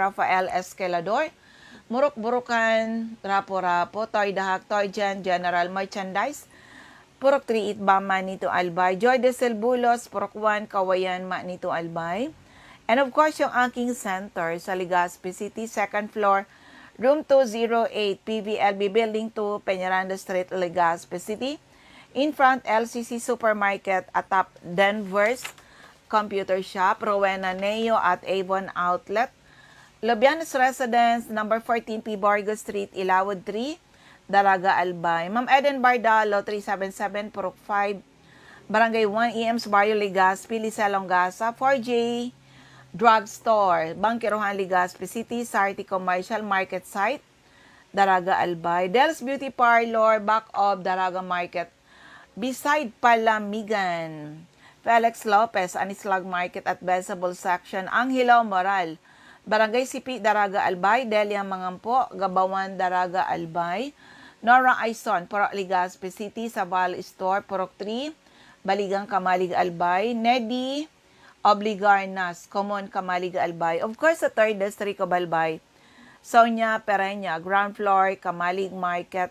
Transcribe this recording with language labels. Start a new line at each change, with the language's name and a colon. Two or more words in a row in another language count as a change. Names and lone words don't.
English: Rafael Escalador, Murok-Burukan, Rapo-Rapo, Toy Dahak, Toy Gen, General Merchandise, Purok 3, Itba, Manito, Albay. Joy de Silbulos, Purok 1, Kawayan, Manito, Albay. And of course,
Filipino: yung aking
English: center sa Legazpi City, second floor, room 208, PVLB Building 2, Peñaranda Street, Legazpi City. In front, LCC Supermarket, atap Denver's Computer Shop, Rowena Neo at Avon Outlet. Lobianos Residence, number 14 P. Borgo Street, Ilawod 3, Daraga, Albay. Ma'am Eden Bardalo, 377, Purok 5, Barangay 1, EMS Barrio, Legazpi, Lisa Longasa, 4J Drugstore, Bangkirohan, Legazpi City, Sarti Commercial Market Site, Daraga, Albay. Del's Beauty Parlor, back of Daraga Market, beside Palamigan. Felix Lopez, Anislag Market at Vegetable Section, Angelo Moral, Barangay Sipi, Daraga, Albay. Delia Mangampo, Gabawan, Daraga, Albay. Nora Aison, Purok Legazpi City, Saval Store, Purok 3, Baligang, Kamalig, Albay. Nedi Obligarnas, Common, Kamalig, Albay. Of course, sa 3rd District of Albay, Sonia Pereña, ground floor, Kamalig Market.